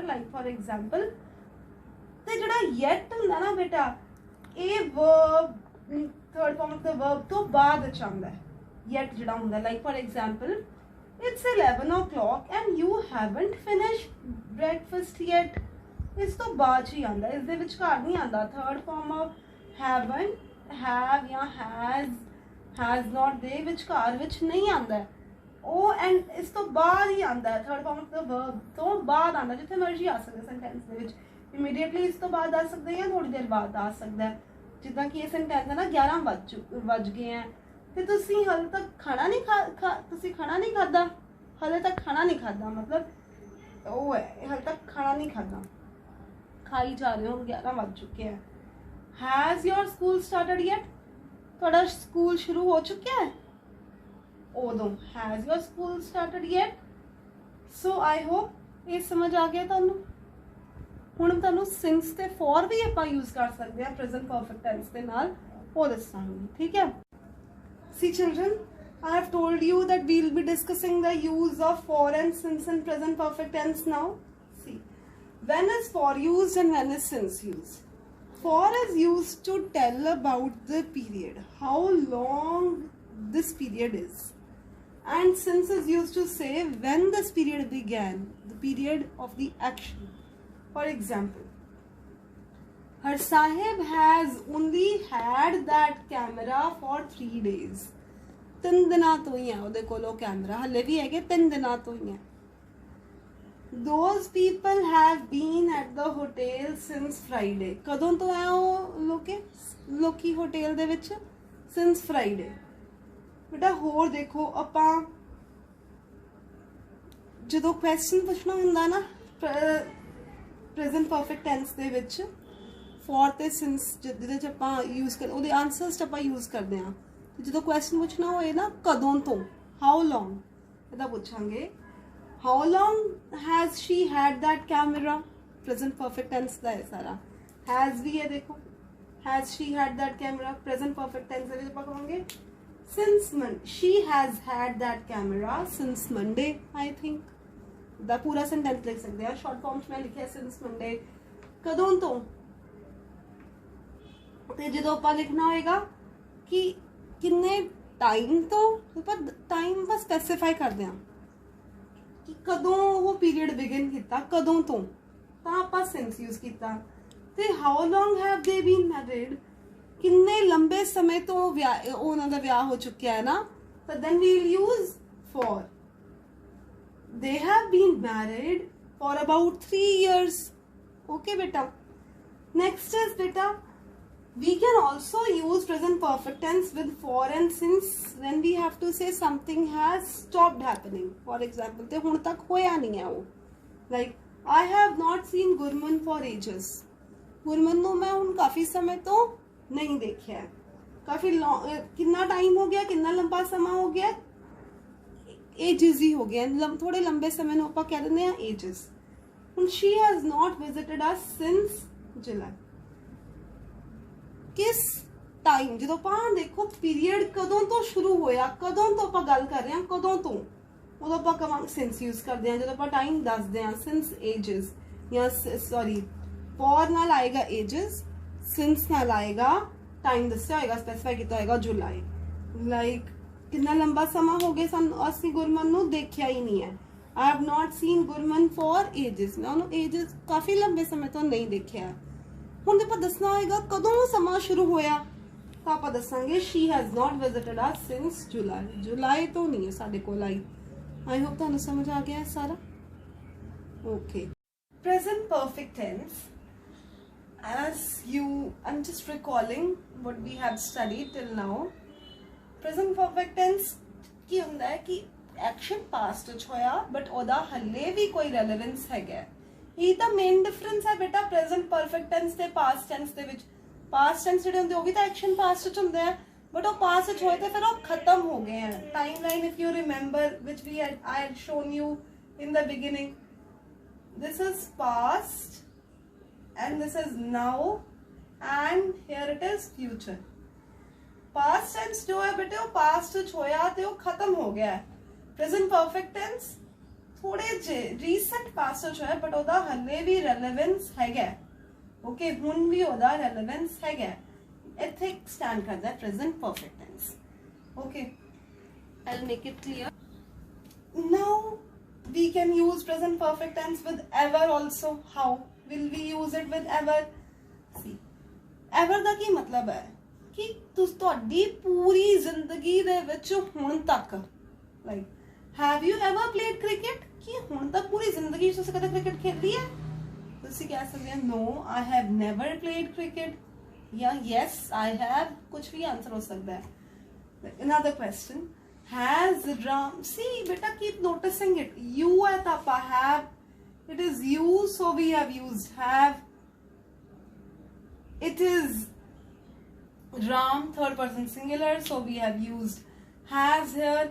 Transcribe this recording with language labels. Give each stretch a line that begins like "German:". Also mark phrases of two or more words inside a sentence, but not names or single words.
English: like for example
Punjabi: ਤੇ ਜੜ੍ਹਾ yet ਹੁੰਦਾ ਨਾ ਬੇਟਾ, ਯੇ
English: verb third form of the verb
Punjabi: ਤੋ ਬਾਦ ਚ ਆਂਦਾ ਹੈ. yet ਜੜ੍ਹਾ ਹੁੰਦਾ,
English: like for example it's 11 o'clock and you haven't finished breakfast yet.
Punjabi: ਇਸ ਤੋ ਬਾਦ ਹੀ ਆਂਦਾ, ਇਸ ਦੇ ਵਿਚਕਾਰ ਨਹੀਂ ਆਂਦਾ.
English: third form of haven't, have
Punjabi: या
English: has not
Punjabi: ਦੇ ਵਿਚਕਾਰ ਵਿਚ ਨਹੀਂ ਆਂਦਾ ਹੈ. ਓ ਐਂਡ ਇਸ ਤੋ ਬਾਦ ਹੀ ਆਂਦਾ ਹੈ.
English: third form of the verb
Punjabi: ਤੋ ਬਾਦ ਆਂਦਾ, ਜਿੱਥੇ ਮਰਜ਼ੀ ਆ ਸਕਦਾ ਸੈਂਟੈਂਸ ਦੇ ਵਿਚ. ਇਮੀਡੀਏਟਲੀ ਇਸ ਤੋ ਬਾਦ ਆ ਸਕਦਾ ਹੈ ਯਾ ਥੋੜ੍ਹੀ ਦੇਰ ਬਾਦ ਆ ਸਕਦਾ ਹੈ. ਜਿੱਦਾਂ ਕਿ ਯੇ ਸੈਂਟੈਂਸ ਹੈ ਨਾ 11 ਬਜ ਗਏ ਹੈਂ ਤੇ ਤੁਸੀ ਹਾਲੇ ਤਕ ਖਾਣਾ ਨਹੀਂ ਤੁਸੀ ਖਾਣਾ ਨਹੀਂ ਖਾਧਾ, ਹਾਲੇ ਤਕ ਖਾਣਾ ਨਹੀਂ ਖਾਧਾ ਮਤਲਬ ਓ ਹੈ ਹਾਲੇ ਤਕ ਖਾਣਾ ਨਹੀਂ ਖਾਧਾ, ਖਾਈ ਜਾ ਰਹੇ ਹੋ, 11 ਬਜ ਚੁੱਕੇ ਹੈਂ.
English: Has your school started yet?
Punjabi: ਥੋੜ੍ਹਾ ਸਕੂਲ ਸ਼ੁਰੂ ਹੋ ਚੁੱਕਾ ਹੈ ਉਦੋਂ.
English: Has your school started yet? So I hope
Punjabi: ਯੇ ਸਮਝ ਆ ਗਿਆ ਤੁਹਾਨੂੰ. ਹੁਣ ਤੁਹਾਨੂੰ since ਤੇ for ਭੀ ਆਪਾਂ ਯੂਜ਼ ਕਰ ਸਕਤੇ ਹੈਂ
English: present perfect tense
Punjabi: ਦੇ ਨਾਲ, ਵੋ ਦੱਸਾਂਗੇ. ਠੀਕ ਹੈ.
English: See children, I have told you that we will be discussing the use of for and since in present perfect tense now. See, When is for used and when is since used? For is used to tell about the period, how long this period is, and since is used to say when this period began, the period of the action. For example, her sahib has only had that camera for 3 days.
Punjabi: 3 ਦਿਨਾਂ ਤੋਂ ਹੀ ਹੈ ਉਹਦੇ ਕੋਲ ਉਹ ਕੈਮਰਾ, ਹਲੇ ਵੀ ਹੈਗੇ 3 ਦਿਨਾਂ ਤੋਂ ਹੀ ਹੈ.
English: Those people have been at the hotel since Friday.
Punjabi: ਕਦੋਂ ਤੋਂ ਹੈ ਉਹ ਲੋਕੀ ਹੋਟਲ ਦੇ ਵਿੱਚ?
English: Since Friday.
Punjabi: ਬੇਟਾ ਹੋਰ ਦੇਖੋ, ਆਪਾਂ ਜਦੋਂ ਕੁਐਸਚਨ ਪੁੱਛਣਾ ਹੁੰਦਾ ਨਾ
English: present perfect tense
Punjabi: ਦੇ ਵਿੱਚ, ਫॉर ਤੇ ਸਿੰਸ ਜਿਹਦੇ ਚ ਆਪਾਂ ਯੂਜ਼ ਕਰ ਉਹਦੇ ਆਨਸਰਸ ਚ ਆਪਾਂ ਯੂਜ਼ ਕਰਦੇ ਹਾਂ. ਜਦੋਂ ਕੁਐਸਚਨ ਪੁੱਛਣਾ ਹੋਏ ਨਾ ਕਦੋਂ ਤੋਂ,
English: how long,
Punjabi: ਇਹਦਾ ਪੁੱਛਾਂਗੇ
English: how long has she had that camera? Present perfect tense
Punjabi: ਦਾ ਹੈ ਸਾਰਾ. has ਵੀ ਹੈ ਦੇਖੋ,
English: has she had that camera, present perfect tense
Punjabi: ਦੇ ਵਿੱਚ ਆਪਾਂ ਕਹਾਂਗੇ
English: since she has had that camera since Monday. I think
Punjabi: ਦਾ ਪੂਰਾ ਸੈਂਟੈਂਸ ਲਿਖ ਸਕਦੇ ਆ.
English: short form
Punjabi: ਚ ਮੈਂ ਲਿਖਿਆ
English: since Monday.
Punjabi: ਕਦੋਂ ਤੋਂ? ਤੇ ਜਦੋਂ ਆਪਾਂ ਲਿਖਣਾ ਹੋਏਗਾ ਕਿ ਕਿੰਨੇ ਟਾਈਮ ਤੋਂ, ਆਪਾਂ ਟਾਈਮ ਬਸ ਸਪੈਸੀਫਾਈ ਕਰਦੇ ਹਾਂ ਕਿ ਕਦੋਂ ਉਹ ਪੀਰੀਅਡ ਬਿਗਨ ਕੀਤਾ, ਕਦੋਂ ਤੋਂ, ਤਾਂ ਆਪਾਂ
English: since use
Punjabi: ਕੀਤਾ. ਤੇ
English: how long have they been married,
Punjabi: ਕਿੰਨੇ ਲੰਬੇ ਸਮੇਂ ਤੋਂ ਉਹਨਾਂ ਦਾ ਵਿਆਹ ਹੋ ਚੁੱਕਿਆ ਹੈ ਨਾ, ਤਾਂ
English: then we will use for. they have been married for about 3 years.
Punjabi: ਓਕੇ ਬੇਟਾ.
English: next is ਬੇਟਾ, we can also use present perfect tense with for and since when we have to say something has stopped happening. For example,
Punjabi: ਤੇ ਹੁਣ ਤੱਕ ਹੋਇਆ ਨਹੀਂ ਹੈ ਉਹ,
English: like I have not seen Gurman for ages.
Punjabi: ਗੁਰਮਨ ਨੂੰ ਮੈਂ ਹੁਣ ਕਾਫੀ ਸਮੇਂ ਤੋ ਨਹੀਂ ਦੇਖਾ ਹੈ.
Hindi: काफी कितना टाइम हो गया, कितना लंबा समय हो गया, ages ही हो गया, थोड़े लंबे समय
Punjabi: ਨੂੰ ਆਪਾਂ ਕਹਿ ਦਿੰਦੇ ਆ
Hindi: ages.
English: ਹੁਣ she has not visited us since July.
Punjabi: ਕਿਸ ਟਾਈਮ, ਜਦੋਂ ਆਪਾਂ ਦੇਖੋ ਪੀਰੀਅਡ ਕਦੋਂ ਤੋਂ ਸ਼ੁਰੂ ਹੋਇਆ, ਕਦੋਂ ਤੋਂ ਆਪਾਂ ਗੱਲ ਕਰ ਰਹੇ ਹਾਂ, ਕਦੋਂ ਤੋਂ, ਉਦੋਂ ਆਪਾਂ ਕਵਾਂਗੇ
English: since use
Punjabi: ਕਰਦੇ ਹਾਂ. ਜਦੋਂ ਆਪਾਂ ਟਾਈਮ ਦੱਸਦੇ ਹਾਂ,
English: since ages,
Punjabi: ਜਾਂ
English: sorry for
Punjabi: ਨਾਲ ਆਏਗਾ ਏਜਸ, ਸਿੰਸ ਨਾਲ ਆਏਗਾ ਟਾਈਮ ਦੱਸਿਆ ਹੋਏਗਾ, ਸਪੈਸੀਫਾਈ ਕੀਤਾ ਹੋਏਗਾ ਜੁਲਾਈ. ਲਾਈਕ ਕਿੰਨਾ ਲੰਬਾ ਸਮਾਂ ਹੋ ਗਿਆ ਸਾਨੂੰ, ਅਸੀਂ ਗੁਰਮਨ ਨੂੰ ਦੇਖਿਆ ਹੀ ਨਹੀਂ ਹੈ.
English: I have not seen Gurman for ages,
Punjabi: ਮੈਂ ਉਹਨੂੰ ਏਜਸ ਕਾਫੀ ਲੰਬੇ ਸਮੇਂ ਤੋਂ ਨਹੀਂ ਦੇਖਿਆ. ਹੁਣ ਆਪਾਂ ਦੱਸਣਾ ਹੋਏਗਾ ਕਦੋਂ ਸਮਾਂ ਸ਼ੁਰੂ ਹੋਇਆ, ਤਾਂ ਆਪਾਂ ਦੱਸਾਂਗੇ
English: she has not visited us since July.
Punjabi: ਜੁਲਾਈ ਤੋਂ ਨਹੀਂ ਹੈ ਸਾਡੇ ਕੋਲ ਆਈ.
English: I hope
Punjabi: ਤੁਹਾਨੂੰ ਸਮਝ ਆ ਗਿਆ ਸਾਰਾ. ਓਕੇ.
English: Present perfect tense, as I'm just recalling what we have studied till now. Present perfect tense
Punjabi: ਕੀ ਹੁੰਦਾ ਹੈ ਕਿ
English: action past
Punjabi: ਵਿੱਚ ਹੋਇਆ ਬਟ ਉਹਦਾ ਹਲੇ ਵੀ ਕੋਈ ਰੈਲੇਵੈਂਸ ਹੈਗਾ. ਇਹ ਤਾਂ
English: main difference
Punjabi: ਹੈ ਬੇਟਾ
English: present perfect tense
Punjabi: ਤੇ
English: past tense
Punjabi: ਦੇ ਵਿੱਚ.
English: past tense
Punjabi: ਜਿਹੜੇ ਹੁੰਦੇ ਉਹ ਵੀ ਤਾਂ
English: action past
Punjabi: ਵਿੱਚ ਹੁੰਦੇ ਆ, ਬਟ ਉਹ ਪਾਸਟ ਵਿੱਚ ਹੋਏ ਤੇ ਫਿਰ ਉਹ ਖਤਮ ਹੋ ਗਏ ਆ.
English: time line if you remember which we I had shown you in the beginning. This is past and this is now and here it is future. past tense
Hindi: जो है बेटे वो
Punjabi: पास्ट ਵਿੱਚ ਹੋਇਆ ਤੇ ਉਹ ਖਤਮ ਹੋ ਗਿਆ ਹੈ.
English: present perfect tense
Punjabi: ਥੋੜੇ ਜਿਹੇ
English: recent past
Punjabi: ਵਿੱਚ ਹੋਇਆ ਬਟ ਉਹਦਾ ਹਲੇ ਵੀ ਰੈਲੇਵੈਂਸ ਹੈਗਾ. ਓਕੇ, ਹੁਣ ਵੀ ਉਹਦਾ ਰੈਲੇਵੈਂਸ ਹੈਗਾ. ਇੱਥੇ ਸਟੈਂਡ ਕਰਦਾ
English: present perfect tense.
Punjabi: ਓਕੇ,
English: I'll make it clear. Now we can use present perfect tense with ever also. How will we use it with ever?
Punjabi: See, ever ਦਾ ਕੀ ਮਤਲਬ ਹੈ ਕਿ ਤੁਹਾਡੀ ਪੂਰੀ ਜ਼ਿੰਦਗੀ ਦੇ ਵਿੱਚ ਹੁਣ ਤੱਕ, ਲਾਈਕ
English: have you ever played cricket?
Punjabi: ਕਿ ਹੁਣ ਤੱਕ ਪੂਰੀ ਜ਼ਿੰਦਗੀ ਤੁਸੀਂ ਕਦੇ ਕ੍ਰਿਕਟ ਖੇਡੀ ਹੈ? ਤੁਸੀਂ ਕਹਿ ਸਕਦੇ ਹੋ
English: no, I have never played cricket,
Punjabi: ਜਾਂ
English: yes, I have.
Punjabi: ਕੁਝ ਵੀ ਆਨਸਰ ਹੋ ਸਕਦਾ ਹੈ.
English: Another question, has Ram, see beta, keep noticing it. You at apa have, it is you, so we have used have. It is Ram, third person singular, so we have used has here.